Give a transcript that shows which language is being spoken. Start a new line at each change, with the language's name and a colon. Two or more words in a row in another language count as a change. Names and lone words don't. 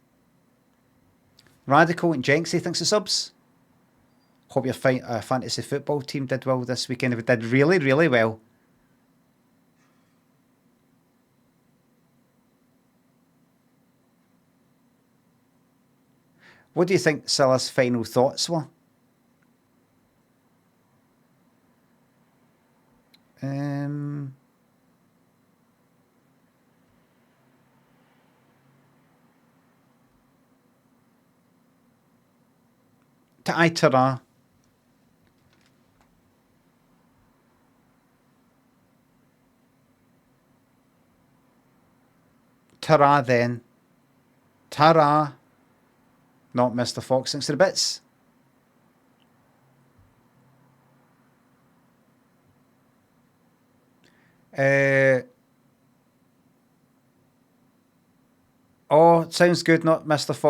English: Radical and Jenksy thinks the subs. Hope your fantasy football team did well this weekend. It did really, really well. What do you think Cilla's final thoughts were? Ta ta-ra. Ta-ra then. Ta-ra. Not Mr. Fox. Thanks to the bits. Oh, sounds good, not Mr. Fox.